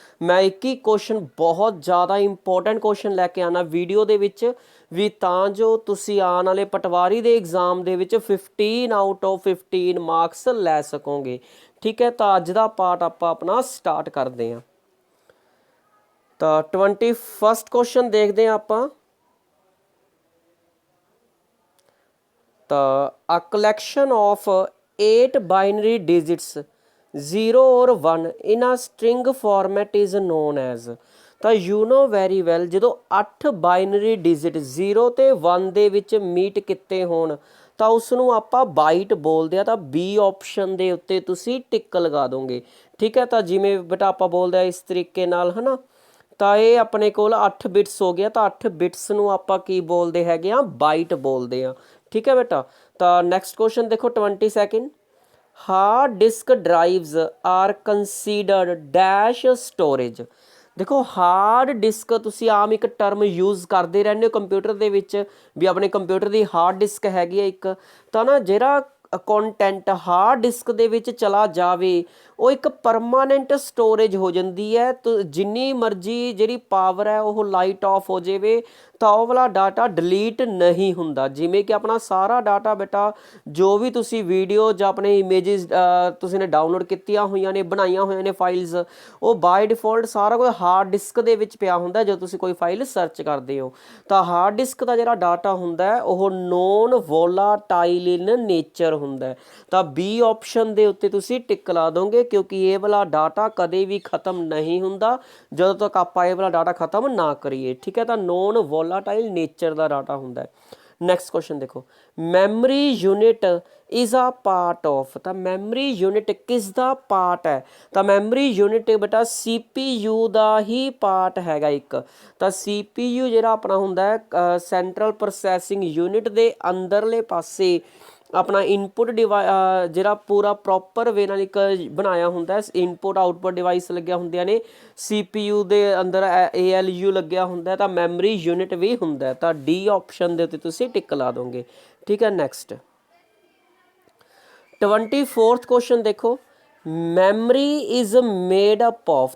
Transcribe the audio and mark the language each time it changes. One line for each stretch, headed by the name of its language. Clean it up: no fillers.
Punjabi: ਮੈਂ ਇੱਕ ਹੀ ਕੁਐਸਚਨ ਬਹੁਤ ਜ਼ਿਆਦਾ ਇੰਪੋਰਟੈਂਟ ਕੁਐਸਚਨ ਲੈ ਕੇ ਆਉਣਾ ਵੀਡੀਓ ਦੇ ਵਿੱਚ ਵੀ ਤਾਂ ਜੋ ਤੁਸੀਂ ਆਉਣ ਵਾਲੇ ਪਟਵਾਰੀ ਦੇ ਐਗਜ਼ਾਮ ਦੇ ਵਿੱਚ 15 ਆਊਟ ਆਫ 15 ਮਾਰਕਸ ਲੈ ਸਕੋਗੇ। ਠੀਕ ਹੈ, ਤਾਂ ਅੱਜ ਦਾ ਪਾਰਟ ਆਪਾਂ ਆਪਣਾ ਸਟਾਰਟ ਕਰਦੇ ਹਾਂ। ਤਾਂ 21st ਕੁਐਸਚਨ ਦੇਖਦੇ ਹਾਂ ਆਪਾਂ।
English: a collection of 8 binary digits 0 or 1 in a string format is known as।
Punjabi: ਤਾਂ
English: you know very well
Punjabi: ਜਦੋਂ 8 ਬਾਈਨਰੀ ਡਿਜਿਟ 0 ਤੇ 1 ਦੇ ਵਿੱਚ ਮੀਟ ਕੀਤੇ ਹੋਣ ਤਾਂ ਉਸ ਨੂੰ ਆਪਾਂ ਬਾਈਟ ਬੋਲਦੇ ਆ। ਤਾਂ ਬੀ ਆਪਸ਼ਨ ਦੇ ਉੱਤੇ ਤੁਸੀਂ ਟਿਕ ਲਗਾ ਦੋਗੇ। ਠੀਕ ਹੈ, ਤਾਂ ਜਿਵੇਂ ਬੇਟਾ ਆਪਾਂ ਬੋਲਦੇ ਆ ਇਸ ਤਰੀਕੇ ਨਾਲ ਹੈ ਨਾ। ਤਾਂ ਇਹ ਆਪਣੇ ਕੋਲ 8 ਬਿਟਸ ਹੋ ਗਿਆ। ਤਾਂ 8 ਬਿਟਸ ਨੂੰ ਆਪਾਂ ਕੀ ਬੋਲਦੇ ਹੈਗੇ ਆ, ਬਾਈਟ ਬੋਲਦੇ ਆ।
Hindi: ठीक है बेटा।
English: तो next question देखो 22nd। Hard disk drives are considered dash storage.
Punjabi: देखो हार्ड डिस्क तुसी आम एक टर्म यूज़ करते रहने हो कंप्यूटर दे विच भी अपने कंप्यूटर की हार्ड डिस्क हैगी एक। तो ना जिहड़ा कंटेंट हार्ड डिस्क दे विच चला जावे ਉਹ ਇੱਕ ਪਰਮਾਨੈਂਟ ਸਟੋਰੇਜ ਹੋ ਜਾਂਦੀ ਹੈ। ਤਾਂ ਜਿੰਨੀ ਮਰਜ਼ੀ ਜਿਹੜੀ ਪਾਵਰ ਹੈ ਉਹ ਲਾਈਟ ਆਫ ਹੋ ਜਾਵੇ ਤਾਂ ਉਹ ਵਾਲਾ ਡਾਟਾ ਡਿਲੀਟ ਨਹੀਂ ਹੁੰਦਾ। ਜਿਵੇਂ ਕਿ ਆਪਣਾ ਸਾਰਾ ਡਾਟਾ ਬੇਟਾ ਜੋ ਵੀ ਤੁਸੀਂ ਵੀਡੀਓ ਜਾਂ ਆਪਣੇ ਇਮੇਜਿਸ ਤੁਸੀਂ ਨੇ ਡਾਊਨਲੋਡ ਕੀਤੀਆਂ ਹੋਈਆਂ ਨੇ, ਬਣਾਈਆਂ ਹੋਈਆਂ ਨੇ ਫਾਈਲਸ, ਉਹ ਬਾਈ ਡਿਫਾਲਟ ਸਾਰਾ ਕੁਝ ਹਾਰਡ ਡਿਸਕ ਦੇ ਵਿੱਚ ਪਿਆ ਹੁੰਦਾ ਜਦੋਂ ਤੁਸੀਂ ਕੋਈ ਫਾਈਲ ਸਰਚ ਕਰਦੇ ਹੋ। ਤਾਂ ਹਾਰਡ ਡਿਸਕ ਦਾ ਜਿਹੜਾ ਡਾਟਾ ਹੁੰਦਾ ਉਹ ਨੋਨ ਵੋਲਾਟਾਈਲ ਇਨ ਨੇਚਰ ਹੁੰਦਾ। ਤਾਂ ਬੀ ਆਪਸ਼ਨ ਦੇ ਉੱਤੇ ਤੁਸੀਂ ਟਿਕ ਲਾ ਦੋਗੇ क्योंकि ये वाला डाटा कदे भी खत्म नहीं हुंदा जदों तक आप ये वाला डाटा खत्म ना करिए।
Hindi: ठीक है, तो नॉन वोलाटाइल नेचर का डाटा हुंदा है। नैक्सट क्वेश्चन देखो,
English: Memory unit is a part of.
Hindi: तो मैमरी यूनिट किस दा पार्ट है? तो मैमरी यूनिट बेटा CPU का ही पार्ट हैगा एक।
Punjabi: तो CPU जिहड़ा अपना हुंदा है सेंट्रल प्रोसैसिंग यूनिट के अंदरले पासे अपना इनपुट ਜਿਹੜਾ ਪੂਰਾ ਪ੍ਰੋਪਰ ਵੇ ਨਾਲ ਇੱਕ ਬਣਾਇਆ ਹੁੰਦਾ। ਇਨਪੁਟ ਆਊਟਪੁੱਟ ਡਿਵਾਈਸ ਲੱਗਿਆ ਹੁੰਦੀਆਂ ਨੇ। CPU ਦੇ ਅੰਦਰ ALU ਲੱਗਿਆ ਹੁੰਦਾ ਤਾਂ ਮੈਮਰੀ ਯੂਨਿਟ ਵੀ ਹੁੰਦਾ। ਤਾਂ ਡੀ ਆਪਸ਼ਨ ਦੇ ਉੱਤੇ ਤੁਸੀਂ ਟਿਕ ਲਾ ਦੋਗੇ। ਠੀਕ ਹੈ, ਨੈਕਸਟ 24th ਕੁਐਸਚਨ ਦੇਖੋ,
English: Memory is made up of.